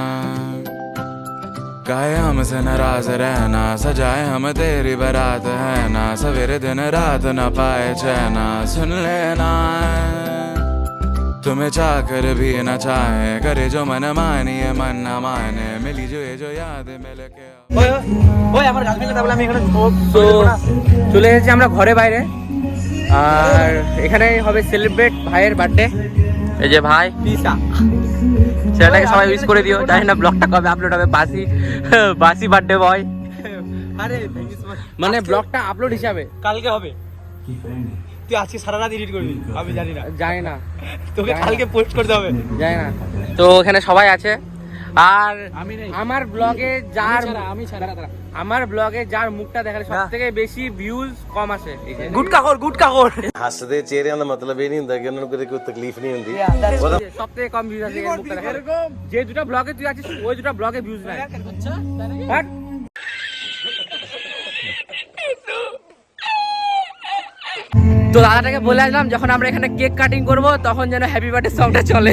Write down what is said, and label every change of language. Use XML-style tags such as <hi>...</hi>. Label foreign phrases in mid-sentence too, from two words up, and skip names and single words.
<hi>गाए हमसे नाराज रहना, सजाए हम तेरी बारात है ना, सवेरे दिन रात न पाए चैना। सुन लेना तुम्हें चाह कर भी न चाहे, करे जो मन मानिए मन न माने, मिली जो ये जो याद मिल के।</hi> <bn>ওই আমার গার্লফ্রেন্ড তাহলে আমি এখানে তো চলে এসেছি আমরা ঘরে বাইরে। আর এখানে হবে সেলিব্রেট ভাইয়ের বার্থডে। এই যে ভাই পিসা, ছেলেটাকে সবাই উইশ করে দিও। জানি না ব্লগটা কবে আপলোড হবে, বাসি</bn> <en>birthday boy.</en> <bn>আরে মানে ব্লগটা আপলোড হিসাবে কালকে হবে। তুই আজকে সারা রাত এডিট করবি? আমি জানি না, তোকে কালকে পোস্ট করতে হবে। জানি না। তো এখানে সবাই আছে। আর আমার ব্লগে যার মুখটা দেখালে সব থেকে বেশি ভিউজ কম আসে, গুটকাখোর</bn> <pa>ਹੱਸਦੇ ਚਿਹਰਿਆਂ ਦਾ ਮਤਲਬ ਇਹ ਨਹੀਂ ਹੁੰਦਾ ਕਿ ਉਹਨਾਂ ਨੂੰ ਕੋਈ ਤਕਲੀਫ ਨਹੀਂ ਹੁੰਦੀ।</pa> <bn>সব থেকে কম ভিউজ আসে মুখটা দেখালে। যে দুটো ব্লগে তুই আছিস ওই দুটো ব্লগে ভিউজ নাই। তো দাদাটাকে বলে আসলাম যখন আমরা এখানে</bn> <en>cake cutting</en> <bn>করব তখন যেন</bn> <en>happy birthday</en> <bn>সংটা চলে।</bn>